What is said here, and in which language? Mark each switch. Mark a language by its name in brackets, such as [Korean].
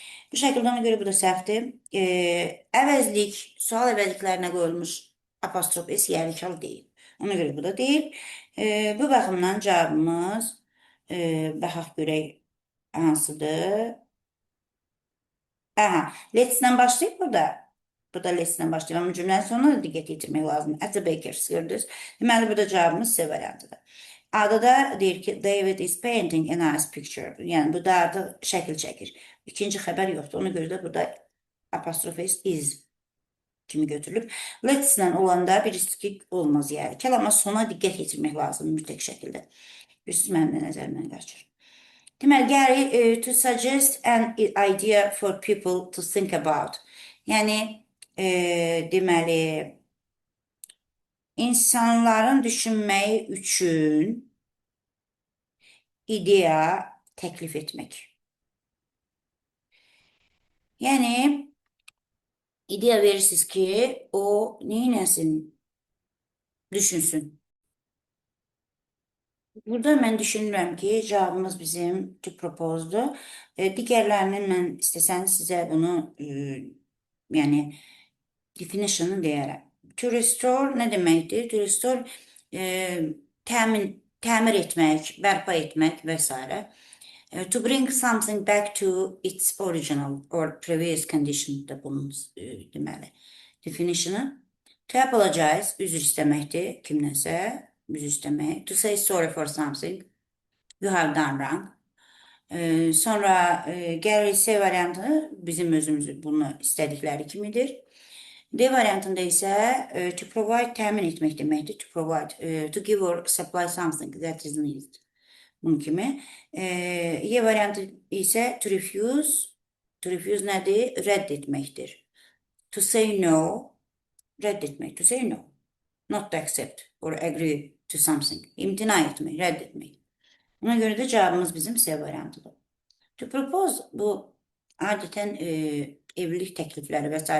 [Azerbaijani] Bu şəkildə ona görə bu da səhvdir. Əvəzlik, sual əvəzliklərinə qoyulmuş apostrof S yarıkalı deyil. Ona görə bu da deyil. Bu baxımdan cavabımız baxaq görək hansıdır. Aha, let's-dən başlayıb burada. Burada let's-dən başlayıb. Amma cümlənin sonuna da diqqət yetirmək lazımdır. [English] At the bakers, [Azerbaijani] gördünüz. Deməli, burada cavabımız C variantıdır. A'da da deyir ki, [English] David is painting a nice picture. [Azerbaijani] Yəni, bu da artıq şəkil çəkir. İkinci xəbər yoxdur. Ona görə də burada apostrof is kimi götürülüb. Let's-lə olanda birisi olmaz yəni. Kəlama sona diqqət yetirmək lazımdır mütləq şəkildə. Üstü mənim də nəzərimdən qaçır. [English] Deməli, Gary, to suggest an idea for people to think about. [Azerbaijani] Yəni, deməli, insanların düşünməyi üçün ideya təklif etmək. Yəni, ideya verirsiniz ki, o neynəsin? Düşünsün. Burada mən düşünürəm ki, cavabımız bizim to propose'dur. Digərlərinin mən istəsəniz sizə bunu, yəni, definition'ı deyərəm. To restore nə deməkdir? To restore təmir etmək, bərpa etmək və s. [English] To bring something back to its original or previous condition [Azerbaijani] da bunun deməli [English] definition'ı. [Azerbaijani] To apologize, üzr istəməkdir kimdənsə, üzr istəmək. [English] To say sorry for something, you have done wrong. [Azerbaijani] Sonra Gary C variantı bizim özümüz bunu istədikləri kimidir. D variantında isə to provide təmin etmək deməkdir. [English] To provide, to give or supply something that is needed. [Azerbaijani] Bunun kimi. Y variantı isə to refuse. [English] To refuse [Azerbaijani] nədir? Rədd etməkdir. [English] To say no. [Azerbaijani] Rədd etmək. [English] To say no. Not to accept or agree to something. [Azerbaijani] İmtina etmək, rədd etmək. Ona görə də cavabımız bizim C variantıdır. To propose, bu adətən evlilik təklifləri və s.